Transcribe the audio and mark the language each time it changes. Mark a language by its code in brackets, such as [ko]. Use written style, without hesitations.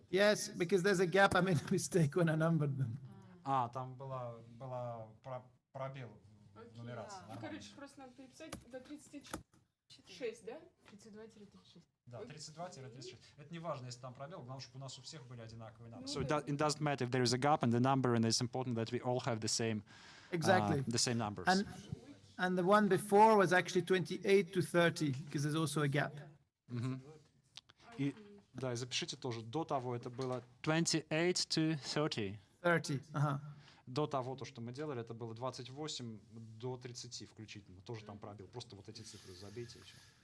[en] Yes, because there's a gap. I made a mistake when I numbered them. [ru] Там была пробел в нумерации. Ну, Нормально. короче, просто надо переписать до 36, да? 32-36. Да, 32-36. Это не важно, если там пробел, потому что у нас у всех были одинаковые номера. [en] So it doesn't matter if there is a gap in the number, and it's important that we all have the same numbers. And the one before was actually 28 to 30, because there's also a gap. [ru] И да, и запишите тоже. До того это было 28 [en] to [ru] 30. 30, До того, то, что мы делали, это было 28 до 30 включительно. Тоже там пробел. Просто вот эти цифры забейте и все.